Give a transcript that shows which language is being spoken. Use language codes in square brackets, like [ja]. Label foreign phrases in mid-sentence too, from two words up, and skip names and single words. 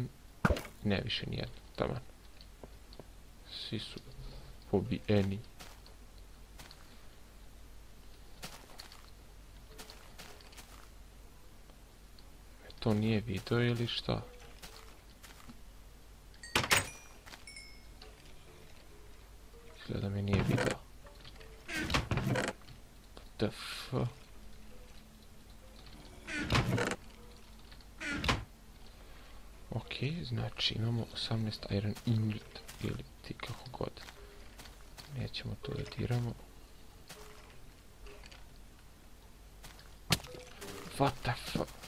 [sr] Ne, više nijedno. Taman. Svi su pobijeni. To nije video ili šta? Izgleda mi nije video. [en] What the fuck? [sr] Ok, znači imamo 18 [en] iron ingot [sr] ili ti kako god. Nećemo to da diramo. [en] What the fuck?